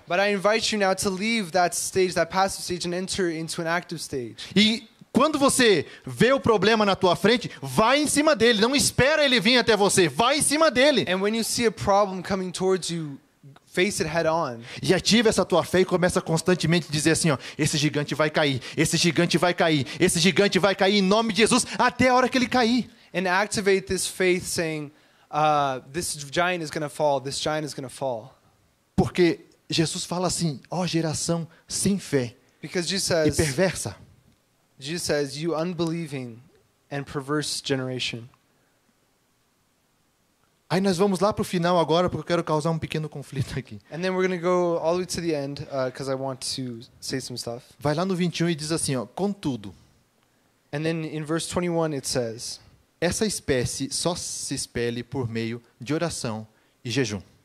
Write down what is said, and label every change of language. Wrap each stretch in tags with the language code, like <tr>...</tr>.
<en>But I invite you now to leave that stage, that passive stage, and enter into an active stage.</en> <pt>E quando você vê o problema na tua frente, vai em cima dele. Não espera ele vir até você. Vai em cima dele.</pt> <en>And when you see a problem coming towards you, face it head on.</en> <pt>E ativa essa tua fé e começa constantemente a dizer assim, ó, esse gigante vai cair, esse gigante vai cair, esse gigante vai cair em nome de Jesus até a hora que ele cair.</pt> <en>And activate this faith saying, this giant is going to fall, this giant is going to fall.</en> <pt>Porque Jesus fala assim, ó geração sem fé</pt> <en>Because</en> <pt>e perversa.</pt> <en>Jesus says, you unbelieving and perverse generation.</en> <pt>Aí nós vamos lá para o final agora, porque eu quero causar um pequeno conflito aqui.</pt> <en>And then we're going to go all the way to the end because I want to say some stuff.</en> <pt>Vai lá no 21 e diz assim, ó, contudo,</pt> <en>And then in verse 21 it says,</en> <pt>essa espécie só se expele por meio de oração e jejum.</pt>